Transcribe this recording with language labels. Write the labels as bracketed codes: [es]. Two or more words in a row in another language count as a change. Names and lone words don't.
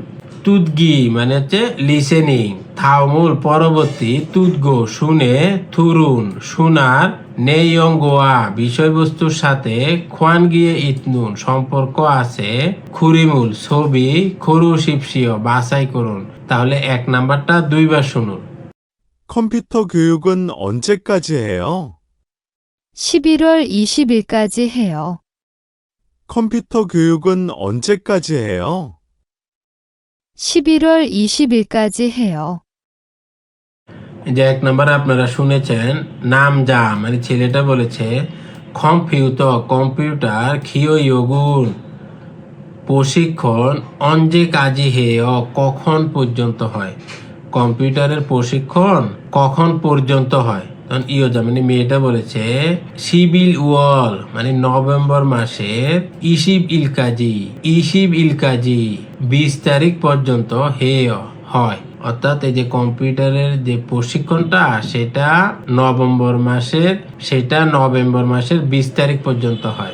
[bn] তুদগি মানে হচ্ছে লিসেনিং, থাওমুল পরবর্তী, তুদগো শুনে, থুরুন শোনার, নেইয়ঙ্গোয়া বিষয়বস্তুর সাথে, [ko] 관계 있는 [bn] সম্পর্ক আছে, খুরিমুল ছবি, [ko] 고르십시오 [bn] বাছাই করুন। তাহলে 1 নাম্বারটা 2 বার শুনুন। [ko] 컴퓨터 교육은 언제까지 해요? 11월 20일까지 해요. 컴퓨터 교육은 언제까지 해요? 11월 20일까지 해요. [bn] যে 1 নাম্বার আপনারা শুনেছেন, নাম যা মানে ছেলেটা বলেছে কম্পিউটার [ko] 교육은 [bn] প্রশিক্ষণ [ko] 언제 까지 해 [bn] কখন পর্যন্ত হয়, কম্পিউটারের প্রশিক্ষণ কখন পর্যন্ত হয়, তখন ইয়োজা মানে মেয়েটা বলেছে [ko] 십일 월 [bn] মানে নভেম্বর মাসের [ko] 이십 일까지 [bn] 20 তারিখ পর্যন্ত হেয় হয়, অর্থাৎ এই যে কম্পিউটারের যে প্রশিক্ষণটা সেটা নভেম্বর মাসের 20 তারিখ পর্যন্ত হয়।